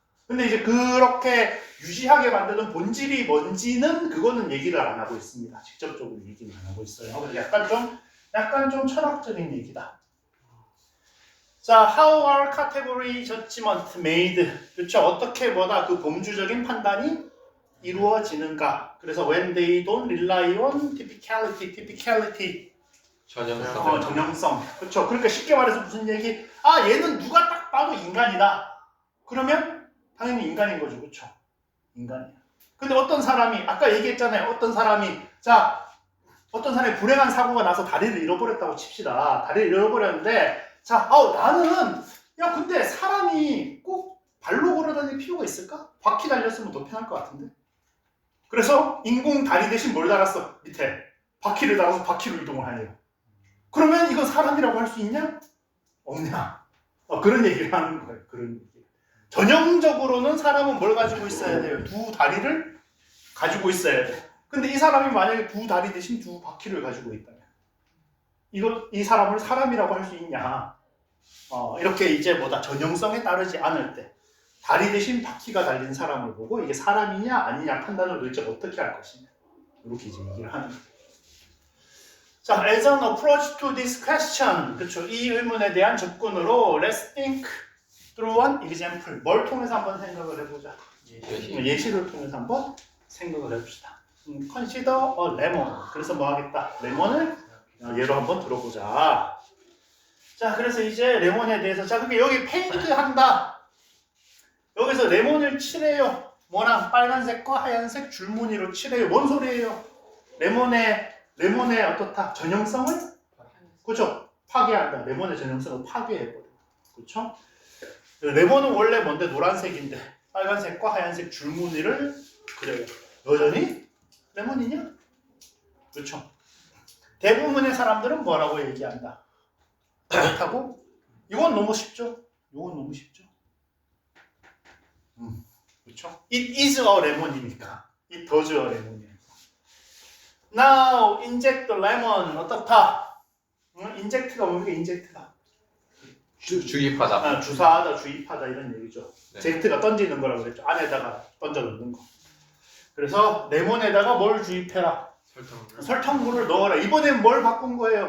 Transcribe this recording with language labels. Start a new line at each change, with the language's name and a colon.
Korean: 근데 이제 그렇게 유지하게 만드는 본질이 뭔지는 그거는 얘기를 안 하고 있습니다. 직접적으로 얘기는 안 하고 있어요. 약간 좀 철학적인 얘기다.
English: 자, how are category judgment made?
Korean: 그렇죠? 어떻게 그 범주적인 판단이 이루어지는가?
English: 그래서 when they don't rely on typicality.
Korean: 전형성. 그렇죠? 그러니까 쉽게 말해서 무슨 얘기? 얘는 누가 딱 봐도 인간이다. 그러면 당연히 인간인 거죠, 그렇죠? 인간이야. 근데 어떤 사람이 아까 얘기했잖아요. 어떤 사람이 불행한 사고가 나서 다리를 잃어버렸다고 칩시다. 다리를 잃어버렸는데. 자, 나는 근데 사람이 꼭 발로 걸어다닐 필요가 있을까? 바퀴 달렸으면 더 편할 것 같은데. 그래서 인공 다리 대신 뭘 달았어? 밑에 바퀴를 달아서 바퀴로 이동을 하네요. 그러면 이건 사람이라고 할 수 있냐? 없냐? 그런 얘기를 하는 거예요. 그런 얘기. 전형적으로는 사람은 뭘 가지고 있어야 돼요? 두 다리를 가지고 있어야 돼. 근데 이 사람이 만약에 두 다리 대신 두 바퀴를 가지고 있다면 이 사람을 사람이라고 할 수 있냐? 이렇게 이제 전형성에 따르지 않을 때 다리 대신 바퀴가 달린 사람을 보고 이게 사람이냐 아니냐 판단을 도대체 어떻게 할 것이냐 이렇게 이제 얘기를 하는 거예요.
English: 자, as an approach to this question, 그렇죠?
Korean: 이 의문에 대한 접근으로
English: let's think through an example.
Korean: 뭘 통해서 한번 생각을 해보자. 예시를 통해서 한번 생각을 해봅시다.
English: Consider a lemon.
Korean: 그래서 뭐 하겠다? 레몬을 예로 한번 들어보자. 자, 그래서 이제 레몬에 대해서 그러니까 여기 페인트 한다. 여기서 레몬을 칠해요. 뭐랑 빨간색과 하얀색 줄무늬로 칠해요. 뭔 소리예요? 레몬의 어떻다? 전형성을? 그렇죠? 파괴한다. 레몬의 전형성을 파괴해버려. 그렇죠? 레몬은 원래 뭔데 노란색인데 빨간색과 하얀색 줄무늬를 그려요. 여전히 레몬이냐? 그렇죠? 대부분의 사람들은 뭐라고 얘기한다? 그렇다고? 이건 너무 쉽죠? 이건 너무 쉽죠? 그렇죠?
English: It is a lemon이니까. It does a lemon이니까. Now inject the lemon.
Korean: 어떻다? inject가 뭡니까? inject가 주입하다. 주사하다, 주입하다 이런 얘기죠. 네. 젝트가 던지는 거라고 그랬죠. 안에다가 던져 넣는 거. 그래서 레몬에다가 뭘 주입해라? 설탕. 설탕물을 넣어라. 이번엔 뭘 바꾼 거예요?